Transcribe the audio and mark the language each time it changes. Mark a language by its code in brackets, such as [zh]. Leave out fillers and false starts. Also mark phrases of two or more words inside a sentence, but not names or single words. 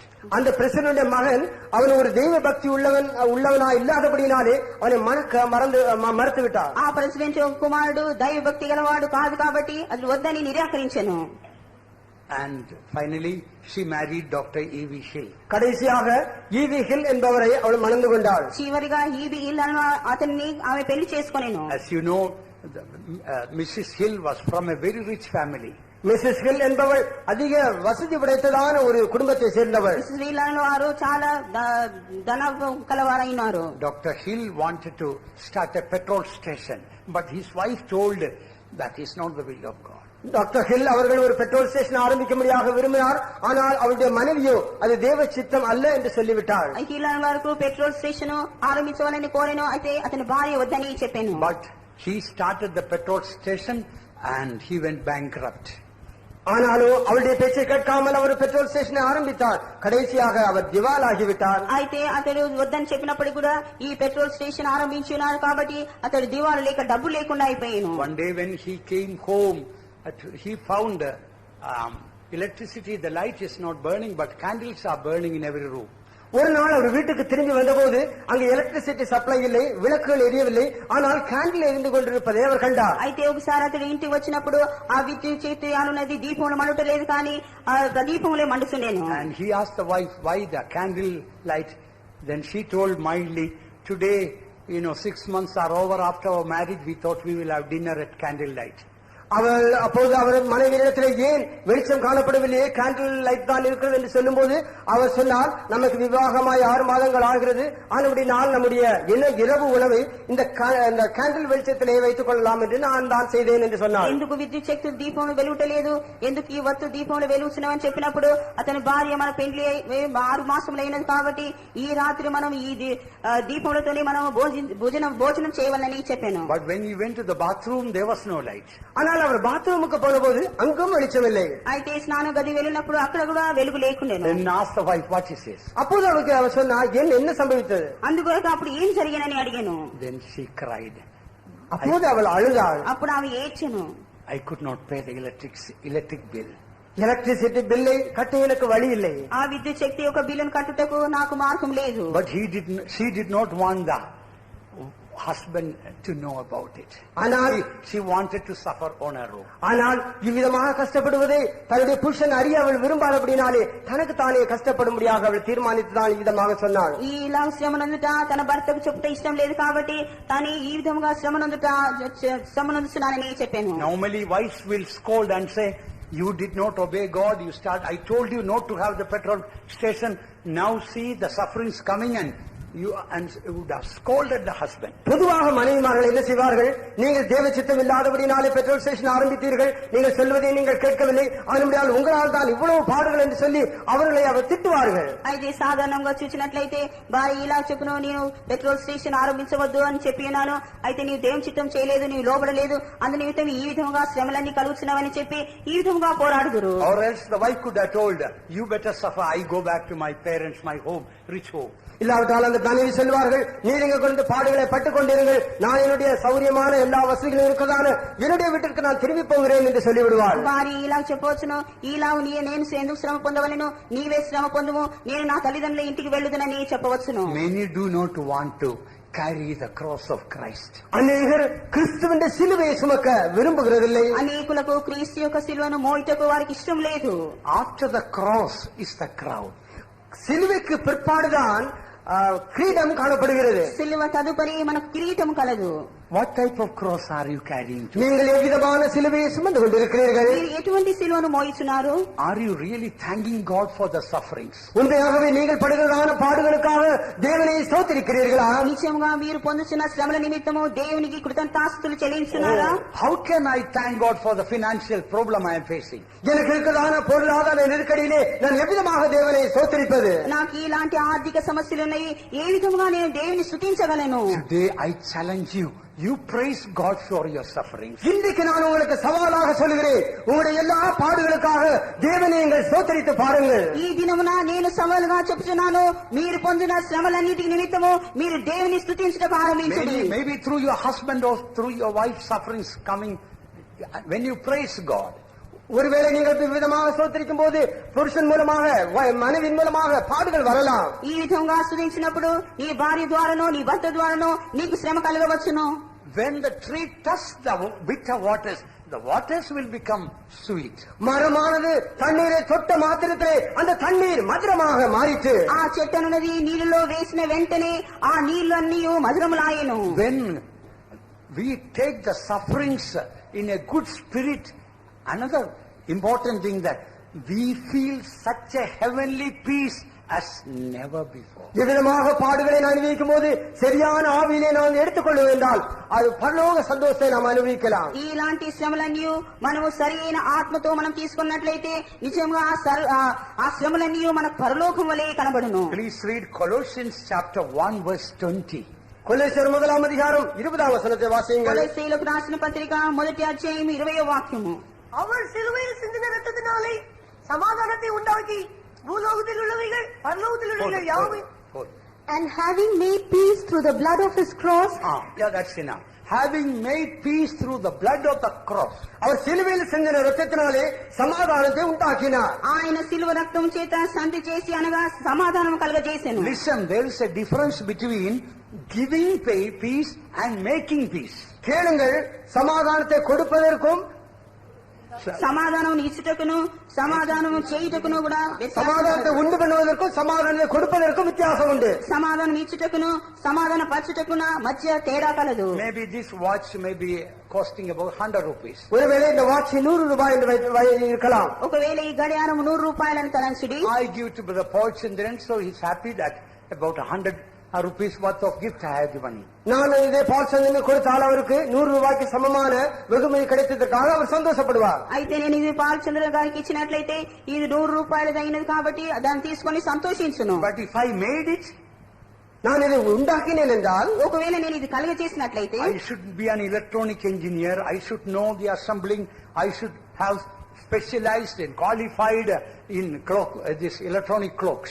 [ta] அந்த பிரசிடனுடைய மகன் அவன் ஒரு தெய்வ பக்தி உள்ளவனா இல்லாதபடினாலே அவனை மறுத்து விட்டார். [te] ఆ ప్రెసిడెంట్ కుమారుడు దైవ భక్తి గలవాడు కాదు కాబట్టి అది వద్దని నిరాకరించెను. [en] And finally she married Dr. E.V. Hill. [ta] கடைசியாக ஈவி ஹில் என்பவரை அவள் மணந்து கொண்டாள். [te] చివరిగా ఈవి హిల్ అనే అతన్ని ఆమె పెళ్లి చేసుకొనెను. [en] As you know, Mrs. Hill was from a very rich family. [ta] மிஸ்ஸஸ் ஹில் என்பவள் அதிக வசதி படைத்ததான ஒரு குடும்பத்தை சேர்ந்தவள். [te] మిస్సెస్ హిల్ అనే వారు చాలా ధన కలవారైనారు. [en] Dr. Hill wanted to start a petrol station, but his wife told that is not the will of God. [ta] டாக்டர் ஹில் அவர்கள் ஒரு [en] petrol station [ta] ஆரம்பிக்கும்படியாக விரும்பினார். ஆனால் அவருடைய மனைவியோ அது தேவ சித்தம் அல்ல என்று சொல்லிவிட்டார். [te] హిల్ అనే వారు [en] petrol station [te] ఆరంభించాలని కోరెను. అయితే అతని భార్య వద్దని చెప్పాను. [en] But he started the petrol station and he went bankrupt. [ta] ஆனாலும் அவருடைய பேச்சை கேட்காமல் அவர் [en] petrol station [ta] ஆரம்பித்தார். கடைசியாக அவர் திவாலாகிவிட்டார். [te] అయితే అతడు వద్దని చెప్పినప్పుడు కూడా ఈ [en] petrol station [te] ఆరంభించున్నాడు కాబట్టి అతడు దివాలు లేక డబ్బు లేకుండా అయిపోయాను. [en] One day when he came home, he found electricity, the light is not burning, but candles are burning in every room. [ta] ஒரு நாள் அவர் வீட்டுக்கு திரும்பி வந்தபோது அங்கு [en] electricity supply [ta] இல்லை, விளக்குகள் எரியவில்லை, ஆனால் கேண்டில் எரிந்து கொண்டிருப்பதை அவர் கண்டார். [te] అయితే ఒకసారి అతడు ఇంటికి వచ్చినప్పుడు ఆ విద్యుత్ చేతి అనున్నది దీపంలో మండటలేదు కానీ ఆ దీపంలో మండుతుండేను. [en] And he asked the wife why the candle light. Then she told mildly, today 6 months are over after our marriage, we thought we will have dinner at candle light. [ta] அவள் அப்போது அவர் மனைவியிடத்தில் ஏன் வெளிச்சம் காணப்படவில்லையே, [en] candle light [ta] தான் இருக்கிறது என்று சொல்லும் போது அவர் சொன்னார், நமக்கு விவாகமாய் 6 மாதங்கள் ஆகிறது, ஆனபடினால் நம்முடைய இரவு உணவை இந்த கேண்டில் வெளிச்சத்திலே வைத்துக் கொள்ளலாம் என்று நான் தான் செய்தேன் என்று சொன்னார். [te] ఎందుకు విద్యుత్ శక్తులు దీపంలో వెలుగుటలేదు, ఎందుకు ఈ వత్తు దీపంలో వెలుగుతున్నామని చెప్పినప్పుడు అతని భార్య మన పెండ్లి 6 మాసములు అయినది కాబట్టి ఈ రాత్రి మనం ఈ దీపములతోనే మనం భోజనం చేయవాలని చెప్పాను. [en] But when he went to the bathroom, there was no light. [ta] ஆனால் அவர் பாத்ரூமுக்கு போனபோது அங்கும் வெளிச்சமில்லை. [te] అయితే స్నాన గది వెళ్ళినప్పుడు అక్కడ కూడా వెలుగు లేకుండేను. [en] Then asked the wife, what is this? [ta] அப்போது அவருக்கு அவர் சொன்னார், என்ன சம்பவித்தது? [te] అందుకొరకు అప్పుడు ఏం జరిగినని అడిగాను. [en] Then she cried. [ta] அப்போது அவள் அழுதாள். [te] అప్పుడు ఆమె ఏడ్చెను. [en] I could not pay the electric bill. electricity bill [te] కట్టే [ta] எனக்கு వழி இல்லை. [te] ఆ విద్యుత్ శక్తి యొక్క బిల్లును కట్టుటకు నాకు మార్గం లేదు. [en] But she did not want the husband to know about it. [ta] ஆனால் [en] she wanted to suffer on her own. [ta] ஆனால் இவ்விதமாக கஷ்டப்படுவதை தன்னுடைய புருஷன் அறிய அவள் விரும்பாதபடினாலே தனக்கு தானே கஷ்டப்படும்படியாக அவள் தீர்மானித்துதான் இவ்விதமாக சொன்னாள். [te] ఇలా శ్రమనందుట తన భర్తకు చెప్పుట ఇష్టం లేదు కాబట్టి తాను ఈ విధంగా శ్రమనందుతున్నానని చెప్పాను. [en] Normally wives will scold and say, you did not obey God, I told you not to have the petrol station, now see the sufferings coming and you would have scolded the husband. [ta] பொதுவாக மனைவிமார்கள் என்ன செய்வார்கள்? நீங்கள் தேவ சித்தம் இல்லாதபடினாலே [en] petrol station [ta] ஆரம்பித்தீர்கள், நீங்கள் சொல்வதை நீங்கள் கேட்கவில்லை, அதனுடைய உங்களால் தான் இவ்வளவு பாடுகள் என்று சொல்லி அவர்களை அவர் திட்டுவார்கள். [te] అయితే సాధారణంగా చూసినట్లయితే భార్య ఇలా చెప్పును, నేను [en] petrol station [te] ఆరంభించవద్దు అని చెప్పి ఉన్నాను, అయితే నీవు దేవుని చిత్తం చేయలేదు, నీవు లోబడలేదు, అందు నిమిత్తం ఈ విధంగా శ్రమలన్నీ కలుగుతున్నావని చెప్పి ఈ విధంగా పోరాడుదురు. [en] Or else the wife could have told, you better suffer, I go back to my parents, my home, rich home. [ta] இல்லாவிட்டால் அந்த மனைவி சொல்வார்கள், நீங்க கொண்டு பாடுகளை பட்டுக் கொண்டிருங்கள், நான் என்னுடைய சௌரியமான எல்லா வசதிகளும் இருக்கிறதான என்னுடைய வீட்டிற்கு நான் திரும்பி போகிறேன் என்று சொல்லிவிடுவார். [te] భార్య ఇలా చెప్పవచ్చును, ఈలావు నేను ఎందుకు శ్రమ పొందవలను, నీవే శ్రమ పొందుము, నేను నా తల్లిదండ్రుల ఇంటికి వెళ్ళుదనని చెప్పవచ్చును. [en] Many do not want to carry the cross of Christ. [ta] அநேகர் கிறிஸ்துவின் சிலுவையை சுமக்க விரும்புகிறதில்லை. [te] అనేకులకు క్రీస్తు యొక్క శిలువను మోయుటకు వారికి ఇష్టం లేదు. [en] After the cross is the crown. [ta] சிலுவைக்கு பிற்பாடுதான் கிரீடம் காணப்படுகிறது. [te] శిలువ తదుపరి మనకు కిరీటం కలదు. [en] What type of cross are you carrying to? [ta] நீங்கள் எவ்விதமான சிலுவையை சுமந்து கொண்டிருக்கிறீர்கள்? [te] మీరు ఎటువంటి శిలువను మోయిచున్నారు? [en] Are you really thanking God for the sufferings? [ta] உண்மையாகவே நீங்கள் படுகிறதான பாடுகளுக்காக தேவனை ஸ்தோத்திரிக்கிறீர்களா? [te] నిశ్చయముగా మీరు పొందుతున్న శ్రమల నిమిత్తము దేవునికి కృతజ్ఞతాస్తులు చెల్లించున్నారా? [en] How can I thank God for the financial problem I am facing? [ta] எனக்கு இருக்கிறதான பொருளாதார நெருக்கடியிலே நான் எவ்விதமாக தேவனை ஸ்தோத்திரிப்பது? [te] నాకు ఇలాంటి ఆర్థిక సమస్యలు ఉన్నాయి, ఏ విధముగా నేను దేవుని స్తుతించగలను? [en] Today I challenge you. You praise God for your sufferings. [ta] இன்றைக்கு நான் உங்களுக்கு சவாலாக சொல்கிறேன், உங்களுடைய எல்லா பாடுகளுக்காக தேவனை நீங்கள் ஸ்தோத்திரித்து பாருங்கள். [te] ఈ దినమున నేను సవాలుగా చెప్తున్నాను, మీరు పొందిన శ్రమలన్నిటికి నిమిత్తము మీరు దేవుని స్తుతించడం ఆరంభించండి. [en] Maybe through your husband or through your wife's sufferings coming, when you praise God. [ta] ஒருவேளை நீங்கள் விதமாக ஸ்தோத்திரிக்கும் போது புருஷன் மூலமாக மனைவின் மூலமாக பாடுகள் வரலாம். [te] ఈ విధంగా స్తుతించినప్పుడు నీ భార్య ద్వారానో నీ భర్త ద్వారానో నీకు శ్రమ కలగవచ్చును. [en] When the tree touches the bitter waters, the waters will become sweet. [ta] மரமானது தண்ணீரை தொட்ட மாத்திரத்திலே அந்த தண்ணீர் மதுரமாக மாறிற்று. [te] ఆ చెట్టనున్నది నీళ్ళలో వేసిన వెంటనే ఆ నీళ్ళన్నీ మధురములాయెను. [en] When we take the sufferings in a good spirit, another important thing that we feel such a heavenly peace as never before. [ta] இவ்விதமாக பாடுகளை நான் அனுபவிக்கும் போது சரியான ஆவியிலே நாம் எடுத்துக்கொள்ளும் என்றால் அது பரலோக சந்தோஷத்தை நாம் அனுபவிக்கலாம். [te] ఇలాంటి శ్రమలన్నీ మనము సరైన ఆత్మతో మనం తీసుకున్నట్లయితే నిజంగా ఆ శ్రమలన్నీ మనకు పరలోకం వలె కనబడును. [en] Please read Colossians chapter 1 verse 20. [ta] கொலோசியர் 1 அதிகாரம் 20 வசனத்தை வாசியுங்கள். [te] కొలొస్సీయులకు రాసిన పత్రిక 1వ అధ్యాయం 20వ వాక్యము. [ta] அவர் சிலுவையில் சிந்தின ரத்தத்தினாலே சமாதானத்தை உண்டாக்கி பூலோகத்தில் உள்ளவைகள் பரலோகத்தில் உள்ளவைகள் யாவை. [en] And having made peace through the blood of his cross. Yeah, that's enough. Having made peace through the blood of the cross. [ta] அவர் சிலுவையில் சிந்தின ரத்தத்தினாலே சமாதானத்தை உண்டாக்கினார். [te] ఆయన సిలువ రక్తం చేత శాంతి చేసి అనగా సమాధానం కలుగజేసెను. [en] Listen, there is a difference between giving peace and making peace. [ta] கேளுங்கள், சமாதானத்தை கொடுப்பதற்கும் [te] సమాధానం ఇచ్చుటకును సమాధానం చేయుటకును కూడా [ta] సమాధానத்தை உண்டு பண்ணுவதற்கும் சமாதானத்தை கொடுப்பதற்கும் வித்தியாசம் உண்டு. [te] సమాధానం ఇచ్చుటకును సమాధాన పరచుటకున మధ్య తేడా కలదు. [en] Maybe this watch may be costing about 100 rupees. [ta] ஒருவேளை இந்த வாட்ச் 100 ரூபாய் என்று இருக்கலாம். [te] ఒకవేళ ఈ గడియారం 100 రూపాయలని తలంచుడి. [en] I give to Brother Paul Chandran, so he's happy that about 100 rupees worth of gift I have given him. [ta] நான் இதை பால்சந்தனுக்கு கொடுத்தால் அவருக்கு 100 ரூபாய்க்கு சமமான வெகுமதி கிடைத்ததற்காக அவர் சந்தோஷப்படுவார். [te] అయితే నేను ఇది పాల్చంద్ర గారికి ఇచ్చినట్లయితే ఇది 100 రూపాయలది అయినది కాబట్టి దాన్ని తీసుకొని సంతోషించును. [en] But if I made it, [ta] நான் இதை உண்டாக்கினேன் என்றால், [te] ఒకవేళ నేను ఇది కలుగ చేసినట్లయితే [en] I should be an electronic engineer, I should know the assembling, I should have specialized and qualified in this electronic clocks.